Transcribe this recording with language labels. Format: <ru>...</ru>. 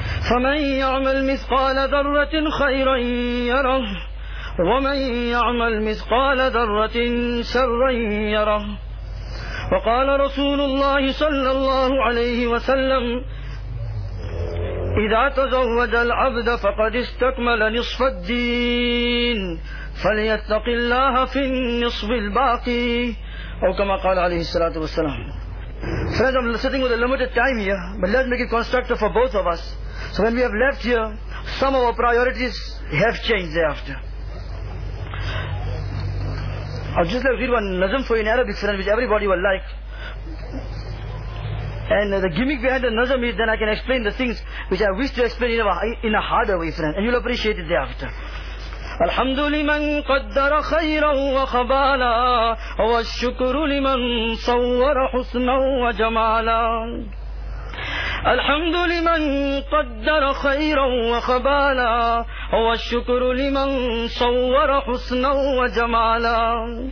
<ar>فمن يعمل مثقال ذرة خيرا يره ومن يعمل مثقال ذرة شرا يره وقال رسول الله صلى الله عليه وسلم إذا تزوج العبد فقد استكمل نصف الدين فليتق الله في النصف الباقي أو كما قال عليه الصلاة والسلام.</ar> <en>Friends, I'm sitting with a limited time here, but let's make it constructive for both of us. So when we have left here, some of our priorities have changed thereafter. I'll just like read one nazm for you in Arabic, friend, which everybody will like. And the gimmick behind the nazm is then I can explain the things which I wish to explain in a harder way, friend, and you'll appreciate it thereafter.</en> <ar>الحمد لمن قدر خيرا وخبالا والشكر لمن صور حسنا وجمالا الحمد لمن قدر خيرا وخبالا والشكر لمن صور حسنا وجمالا</ar>